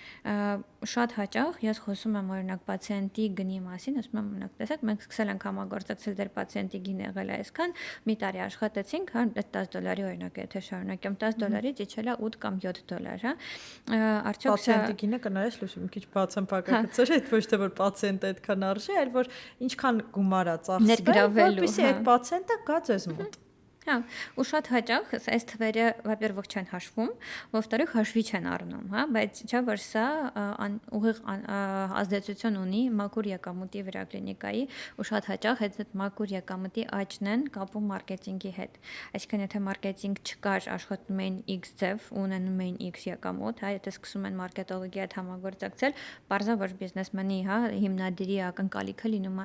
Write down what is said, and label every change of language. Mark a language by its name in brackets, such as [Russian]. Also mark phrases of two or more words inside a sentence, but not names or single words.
[Armenian] Շատ հաճախ ես խոսում եմ օրինակ պացիենտի գնի մասին, ասում եմ օրինակ տեսեք, մենք սկսել ենք համագործակցել ձեր պացիենտի գինը եղել է այսքան, մի տարի աշխատեցինք, հա, $10 օրինակ եթե շարունակեմ $10-ից իջել է $8 կամ $7, հա։ Արդյոք պացիենտի գինը կնայես լույս մի քիչ բացեմ փակակցեր, այդ ոչ թե որ պացիենտը այդքան արժի, այլ որ ինչքան գումար է ծախսվել, որպեսզի այդ պացիենտը գա ձեզ մոտ։ Հա, ու շատ հաճախ այս թվերը во-первых չեն հաշվում, во-вторых հաշվի չեն առնում, հա, բայց չէ՞ որ սա ուղիղ ազդեցություն ունի մաքուր եկամուտի վրա կլինիկայի, ու շատ հաճախ այդ մաքուր եկամուտի աճն են կապում մարքեթինգի հետ։ Այսինքն եթե մարքեթինգ չկար, աշխատում էին X ձև, ունենում էին X եկամուտ, հա, եթե սկսում են մարքետոլոգի հետ համագործակցել, բարձր որ բիզնեսմենի, հա, հիմնադիրի ակնկալիքը լինում է